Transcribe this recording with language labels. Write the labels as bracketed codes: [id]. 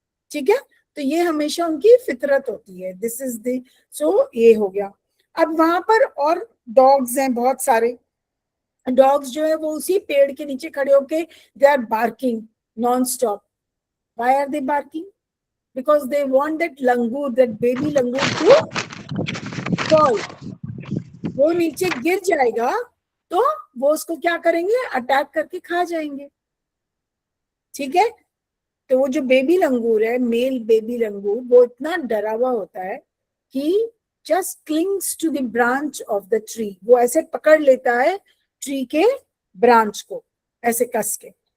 [hi] ठीक है, तो ये हमेशा उनकी फितरत होती है. [en] this is the, [hi] सो ये हो गया. अब वहां पर और डॉग्स हैं बहुत सारे. डॉग्स जो है वो उसी पेड़ के नीचे खड़े होके [en] They are barking non stop. Why are they barking? Because they want that langur, that baby langur to fall. [hi] वो नीचे गिर जाएगा तो वो उसको क्या करेंगे? अटैक करके खा जाएंगे. ठीक है। तो वो जो बेबी लंगूर है, मेल बेबी लंगूर, वो इतना डरा हुआ होता है कि [en] just clings to the branch of the tree, [hi] वो ऐसे पकड़ लेता है ट्री के ब्रांच को ऐसे कस के।